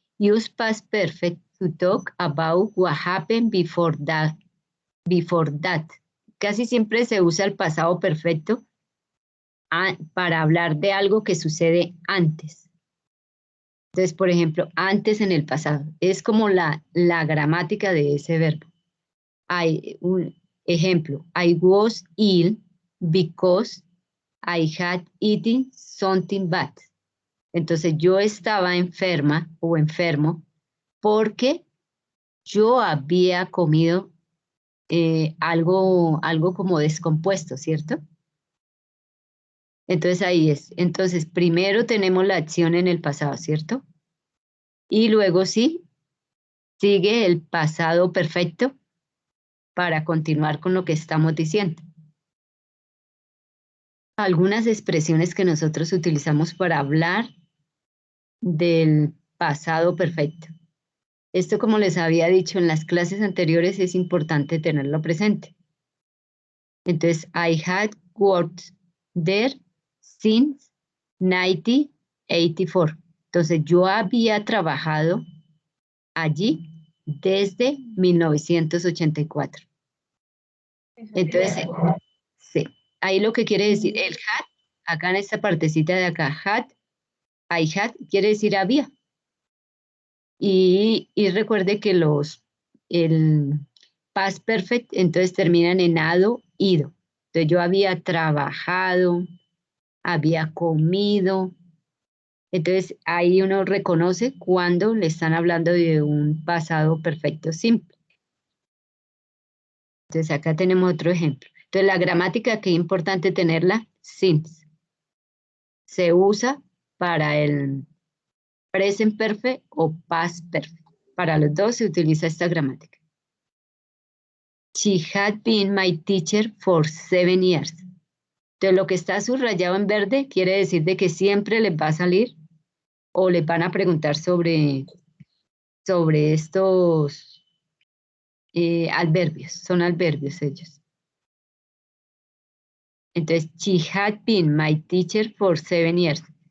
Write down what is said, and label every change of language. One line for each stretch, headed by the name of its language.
English: Use past perfect to talk about what happened before that.
Spanish: Casi siempre se usa el pasado perfecto para hablar de algo que sucede antes. Entonces, por ejemplo, antes en el pasado. Es como la gramática de ese verbo. Hay un ejemplo.
English: I was ill because I had eaten something bad.
Spanish: Entonces, yo estaba enferma o enfermo porque yo había comido algo como descompuesto, ¿cierto? Entonces ahí es. Entonces primero tenemos la acción en el pasado, ¿cierto? Y luego sí, sigue el pasado perfecto para continuar con lo que estamos diciendo. Algunas expresiones que nosotros utilizamos para hablar del pasado perfecto. Esto, como les había dicho en las clases anteriores, es importante tenerlo presente.
English: Entonces, I had worked there since 1984.
Spanish: Entonces, yo había trabajado allí desde 1984. Entonces, sí, ahí lo que quiere decir el had, acá en esta partecita de acá, I had, quiere decir había. Y recuerde que el past perfect, entonces terminan en ado, ido. Entonces yo había trabajado, había comido. Entonces ahí uno reconoce cuando le están hablando de un pasado perfecto simple. Entonces acá tenemos otro ejemplo. Entonces la gramática, que es importante tenerla, since. Se usa para el present perfect o past perfect. Para los dos se utiliza esta gramática.
English: She had been my teacher for 7 years.
Spanish: Entonces lo que está subrayado en verde quiere decir de que siempre les va a salir o les van a preguntar sobre estos adverbios. Son adverbios ellos.
English: Entonces, she had been my teacher for 7 years.